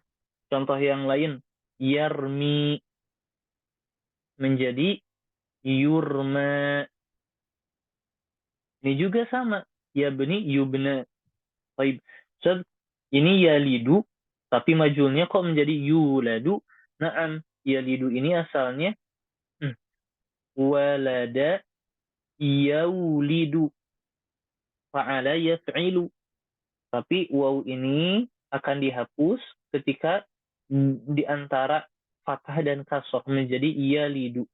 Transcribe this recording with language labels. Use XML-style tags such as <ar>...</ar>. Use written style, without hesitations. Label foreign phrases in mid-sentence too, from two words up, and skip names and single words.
<id>Contoh yang lain, yarmi menjadi yurma. Ini juga sama. Ya beni yubna. Baik Ustaz, ini yalidu tapi majhulnya kok menjadi yuladu? Naam, yalidu ini asalnya</id> <ar>ولد يولد فعل يفعل.</ar> <id>Tapi waw ini akan dihapus ketika di antara fathah dan kasroh menjadi yalidu.</id>